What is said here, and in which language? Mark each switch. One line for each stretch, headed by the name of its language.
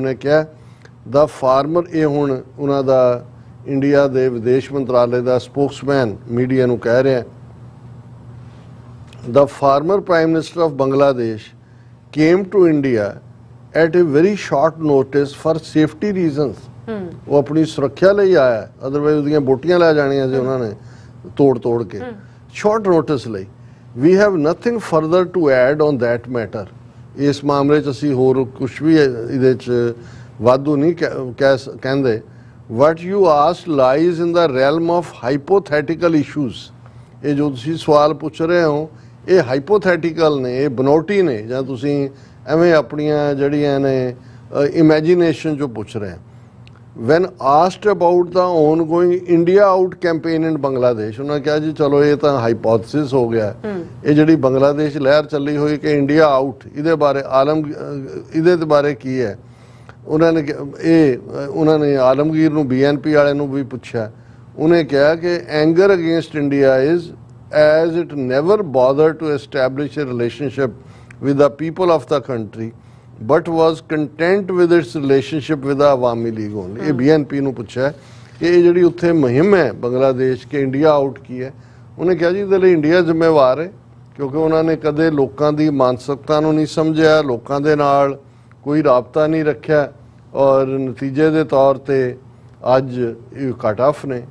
Punjabi: ਉਹਨੇ ਕਿਹਾ ਦਾ ਫਾਰਮਰ, ਇਹ ਹੁਣ ਉਹਨਾਂ ਦਾ ਇੰਡੀਆ ਦੇ ਵਿਦੇਸ਼ ਮੰਤਰਾਲੇ ਦਾ ਸਪੋਕਸਮੈਨ ਮੀਡੀਆ ਨੂੰ ਕਹਿ ਰਿਹਾ,
English: the former Prime Minister of Bangladesh came to India at a very short notice for safety reasons.
Punjabi: ਉਹ ਆਪਣੀ ਸੁਰੱਖਿਆ ਲਈ ਆਇਆ, ਅਦਰਵਾਈਜ਼ ਉਹਦੀਆਂ ਬੋਟੀਆਂ ਲੈ ਜਾਣੀਆਂ ਸੀ ਉਹਨਾਂ ਨੇ ਤੋੜ ਕੇ, ਸ਼ਾਰਟ ਨੋਟਿਸ ਲਈ।
English: We have nothing further to add on that matter.
Punjabi: ਇਸ ਮਾਮਲੇ 'ਚ ਅਸੀਂ ਹੋਰ ਕੁਛ ਵੀ ਇਹਦੇ 'ਚ ਵਾਧੂ ਨਹੀਂ ਕਹਿੰਦੇ।
English: What you asked lies in the realm of hypothetical issues.
Punjabi: ਇਹ ਜੋ ਤੁਸੀਂ ਸਵਾਲ ਪੁੱਛ ਰਹੇ ਹੋ ਇਹ ਹਾਈਪੋਥੈਟੀਕਲ ਨੇ, ਇਹ ਬਨੌਟੀ ਨੇ, ਜਾਂ ਤੁਸੀਂ ਐਵੇਂ ਆਪਣੀਆਂ ਜਿਹੜੀਆਂ ਨੇ ਇਮੇਜਿਨੇਸ਼ਨ 'ਚੋਂ ਪੁੱਛ ਰਹੇ ਹਾਂ।
English: when asked about the ongoing India out campaign in Bangladesh,
Punjabi: ਉਹਨਾਂ ਕਿਹਾ ਜੀ ਚਲੋ ਇਹ ਤਾਂ ਹਾਈਪੋਥੇਸਿਸ ਹੋ ਗਿਆ, ਇਹ ਜਿਹੜੀ ਬੰਗਲਾਦੇਸ਼ ਲਹਿਰ ਚੱਲੀ ਹੋਈ ਕਿ ਇੰਡੀਆ ਆਊਟ, ਇਹਦੇ ਬਾਰੇ ਇਹਦੇ ਬਾਰੇ ਕੀ ਹੈ। ਉਹਨਾਂ ਨੇ ਆਲਮਗੀਰ ਨੂੰ BNP ਵਾਲੇ ਨੂੰ ਵੀ ਪੁੱਛਿਆ, ਉਹਨੇ ਕਿਹਾ ਕਿ
English: Anger against India is as it never bothered to establish a relationship with the people of the country but was content with its relationship with the Awami League only।
Punjabi: ਇਹ BNP ਨੂੰ ਪੁੱਛਿਆ ਕਿ ਇਹ ਜਿਹੜੀ ਉੱਥੇ ਮੁਹਿੰਮ ਹੈ ਬੰਗਲਾਦੇਸ਼ ਕਿ ਇੰਡੀਆ ਆਊਟ ਕੀ ਹੈ, ਉਹਨੇ ਕਿਹਾ ਜੀ ਇਹਦੇ ਲਈ ਇੰਡੀਆ ਜ਼ਿੰਮੇਵਾਰ ਹੈ, ਕਿਉਂਕਿ ਉਹਨਾਂ ਨੇ ਕਦੇ ਲੋਕਾਂ ਦੀ ਮਾਨਸਿਕਤਾ ਨੂੰ ਨਹੀਂ ਸਮਝਿਆ, ਲੋਕਾਂ ਦੇ ਨਾਲ ਕੋਈ ਰਾਬਤਾ ਨਹੀਂ ਰੱਖਿਆ, ਔਰ ਨਤੀਜੇ ਦੇ ਤੌਰ ਤੇ ਅੱਜ ਇਹ ਕੱਟ ਆਫ ਨੇ।